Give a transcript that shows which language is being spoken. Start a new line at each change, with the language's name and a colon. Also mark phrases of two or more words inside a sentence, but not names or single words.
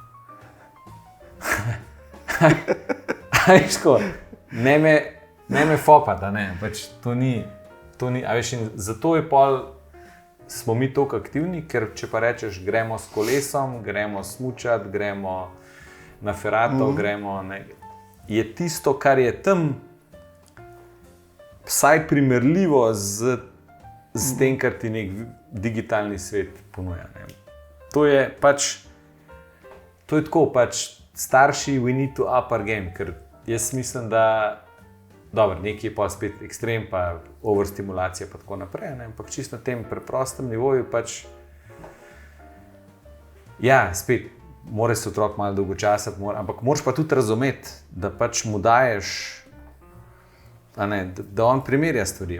Slovenian: Ne me fopati, ne, pač to ni, a veš, in zato je smo mi toliko aktivni, ker če pa rečeš, gremo s kolesom, gremo smučati, gremo na ferato, gremo, ne, je tisto, kar je tam vsaj primerljivo z tem, kar ti nek digitalni svet ponuja, ne. To je tako, starši,
English: we need to up our game,
Slovenian: ker jaz mislim, da, dobro, nekaj je pa spet ekstrem, pa overstimulacija, pa tako naprej, ne, ampak čisto na tem preprostem nivoju ja, spet, mora se otrok malo dolgočasati, ampak moraš pa tudi razumeti, da mu daješ, da on primerja stvari.